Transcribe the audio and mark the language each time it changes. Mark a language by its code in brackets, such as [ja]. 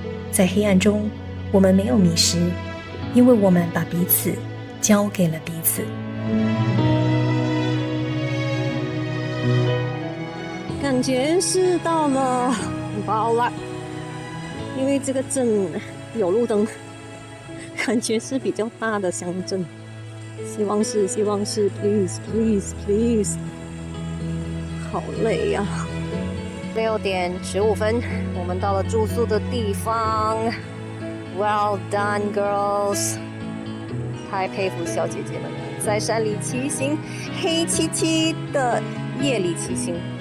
[zh] 在黑暗中，我们没有迷失，因为我们把彼此交给了彼此。感觉是到了巴拉，因为这个镇有路灯，感觉是比较大的乡镇。希望是 [en] ，please please please。 [zh] 好累呀、6点15分，我们到了住宿的地方。 [en] Well done, girls！ [zh] 太佩服小姐姐们，在山里骑行，黑漆漆的夜里骑行。